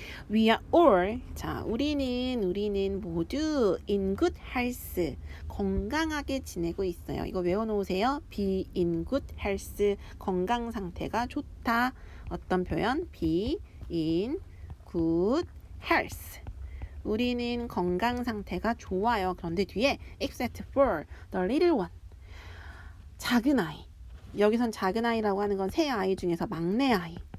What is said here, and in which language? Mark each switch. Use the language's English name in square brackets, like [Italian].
[English] We are all. [Korean] 자, 우리는 모두 [English] in good health. [Korean] 건강하게 지내고 있어요. 이거 외워놓으세요. [English] be in good health. [Korean] 건강 상태가 좋다. 어떤 표현? [English] be in good health. [Korean] 우리는 건강 상태가 좋아요. 그런데 뒤에 [English] except for the little one. [Korean] 작은 아이. 여기선 작은 아이라고 하는 건 세 아이 중에서 막내 아이.